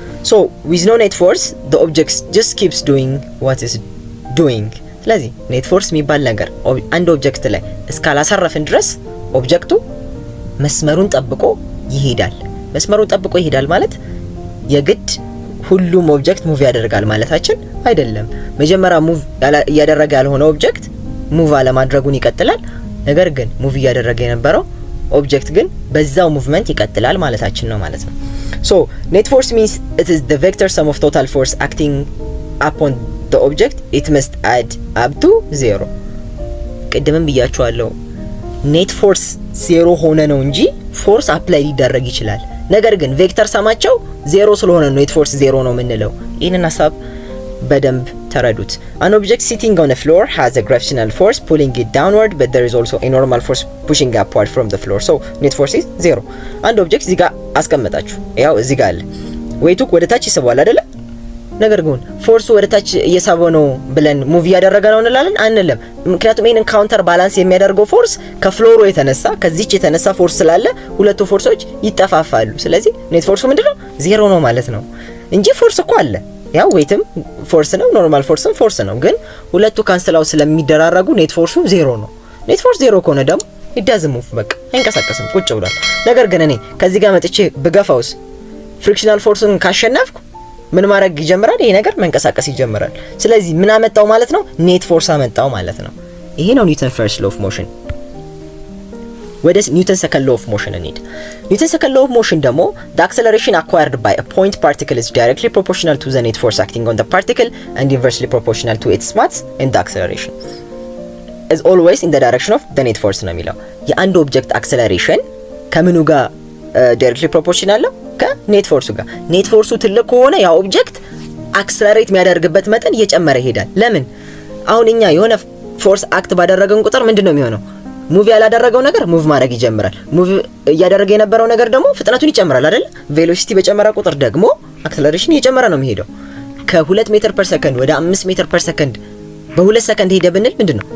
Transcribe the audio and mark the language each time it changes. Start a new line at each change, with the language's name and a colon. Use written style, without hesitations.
English: so with no net force the object just keeps doing what is doing
Amharic: ስለዚህ net force የሚባል ነገር አንድ ኦብጀክት ላይ እስካላሳረፍን ድረስ ኦብጀክቱ መስመሩን ጠብቆ ይሄዳል መስመሩን ጠብቆ ይሄዳል ማለት የግድ ሁሉም ኦብጀክት ሙቭ ያደርጋል ማለታችን አይደለም መጀመሪያ ሙቭ ያደረገ ያልሆነ ኦብጀክት ሙቭ አለማድረጉን ይቀጥላል ነገር ግን ሙቭ ያደረገ የነበረው ኦብጀክት ግን በዛው ሙቭመንት ይቀጥላል ማለታችን ነው ማለት ነው
English: So net force means it is the vector sum of total force acting upon the object. It must add up to 0.
Amharic: ቅድምም ብያችኋለሁ ኔት ፎርስ 0 ሆነ ነው እንጂ ፎርስ አፕላይ ሊደረግ ይችላል። ነገር ግን ቬክተር ሰማቸው 0 ስለሆነ ነው ኔት ፎርስ 0 ነው የምንለው። ይሄንን ሐሳብ በደንብ ተረዱት።
English: An object sitting on a floor has a gravitational force pulling it downward, but there is also a normal force pushing upward from the floor. So net force is 0.
Amharic: አንድ ኦብጀክት እዚህ ጋር አስቀምጣችሁ ያው እዚህ ጋር አለ ዌይቱ ወደ ታች ይስባል አይደለ? ነገር ግን ፎርሱ ወደ ታች እየሳበው ነው ብለን ሙቭ ያደረገ ነው እንላለን አንልም። ምክንያቱም ይሄንን ካውንተር ባላንስ የሚያደርገው ፎርስ ከፍሎሩ የተነሳ ከዚህች የተነሳ ፎርስ ስላለ ሁለቱ ፎርሶች ይጠፋፋሉ። ስለዚህ ኔት ፎርሱ ምንድነው? 0 ነው ማለት ነው እንጂ ፎርስ እኮ አለ። ያው ዌይትም ፎርስ ነው፣ ኖርማል ፎርስም ፎርስ ነው። ግን ሁለቱ ካንስላው ስለሚደራረጉ ኔት ፎርሱ 0 ነው። ኔት ፎርስ 0 ከሆነ ደግሞ ይዳዝ ሙቭ በቃ አይንቀሳቀስም፣ ቁጭ ብሏል። ነገር ግን እኔ ከዚህ ጋር መጥቼ ብገፋውስ ፍሪክሽናል ፎርስን ካሸነፍኩ ምን ማድረግ ይጀምራል? ይሄ ነገር መንቀሳቀስ ይጀምራል። ስለዚህ ምን አመጣው ማለት ነው? ኔት ፎርስ አመጣው ማለት ነው። ይሄ ነው ኒውተን ፈርስት ሎው ኦፍ ሞሽን። ወደ ኒውተን ሰከንድ ሎው ኦፍ ሞሽን እንሂድ። ኒውተን ሰከንድ ሎው ኦፍ ሞሽን ደግሞ
English: the acceleration acquired by a point particle is directly proportional to the net force acting on the particle and inversely proportional to its mass and the acceleration is always in the direction of the net force
Amharic: ነው የሚለው። የአንድ ኦብጀክት አክሰለሬሽን ከምኑ ጋር ዳይሬክትሊ ፕሮፖርሽናል ነው? ከኔት ፎርሱ ጋር። ኔት ፎርሱ ትልቅ ከሆነ ያ ኦብጀክት አክሰለሬት የሚያደርግበት መጠን እየጨመረ ይሄዳል። ለምን? አሁን እኛ የሆነ ፎርስ አክት ባደረገን ቁጥር ምንድነው የሚሆነው? ሙቭ ያላደረገው ነገር ሙቭ ማድረግ ይጀምራል። ሙቭ እያደረገ የነበረው ነገር ደግሞ ፍጥነቱን ይጨምራል አይደል? ቬሎሲቲ በጨመረ ቁጥር ደግሞ አክሰለሬሽን እየጨመረ ነው የሚሄደው። ከ2 ሜትር ፐር ሰከንድ ወደ 5 ሜትር ፐር ሰከንድ በ2 ሰከንድ ሄደ ብንል ምንድነው?